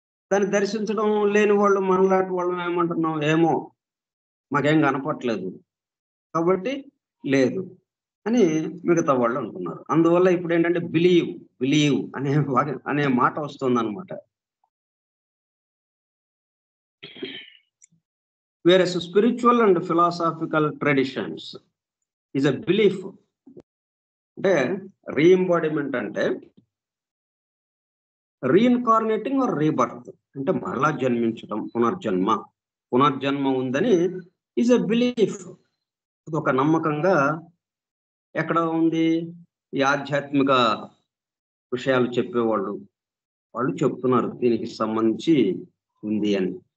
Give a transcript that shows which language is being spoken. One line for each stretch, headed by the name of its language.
Telugu: దాన్ని దర్శించడం లేని వాళ్ళు, మనలాంటి వాళ్ళం ఏమంటున్నాం, ఏమో మాకేం కనపట్లేదు కాబట్టి లేదు అని మిగతా వాళ్ళు అంటున్నారు. అందువల్ల ఇప్పుడు ఏంటంటే బిలీవ్ అనే మాట వస్తుంది అనమాట.
English: Whereas spiritual and philosophical traditions is a belief.
Telugu: అంటే రీఎంబాడిమెంట్ అంటే
English: reincarnating or rebirth,
Telugu: అంటే మరలా జన్మించడం, పునర్జన్మ ఉందని
English: Is a belief.
Telugu: ఇది ఒక నమ్మకంగా ఎక్కడ ఉంది? ఈ ఆధ్యాత్మిక విషయాలు చెప్పేవాళ్ళు చెప్తున్నారు దీనికి సంబంధించి ఉంది అని.